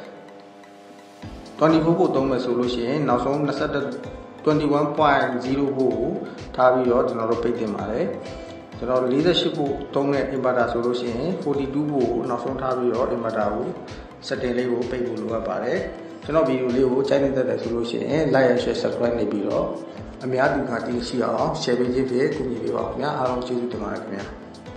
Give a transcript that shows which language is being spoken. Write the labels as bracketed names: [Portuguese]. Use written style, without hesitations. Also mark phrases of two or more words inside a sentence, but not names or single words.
[Burmese] 24 volt သုံးမယ်ဆိုလို့ရှိရင်နောက်ဆုံး21.0 volt ကိုထားပြီးတော့ကျွန်တော်တို့ပိတ်တင်ပါတယ်ကျွန်တော်48 volt သုံးတဲ့ inverter ဆိုလို့ရှိရင်42 volt ကိုနောက်ဆုံးထားပြီးတော့ inverter ကို setting လေးကိုပိတ်ဖို့လိုအပ်ပါတယ်ကျွန်တော်ဗီဒီယိုလေးကိုကြိုက်နေတဲ့ဆိုလို့ရှိရင် [English] like and share subscribe [Burmese] နေပြီးတော့အများသူကသိရှိအောင် share ပေးခြင်းဖြင့်ကူညီပေးပါခင်ဗျာအားလုံးကျေးဇူးတင်ပါတယ်ခင်ဗျာ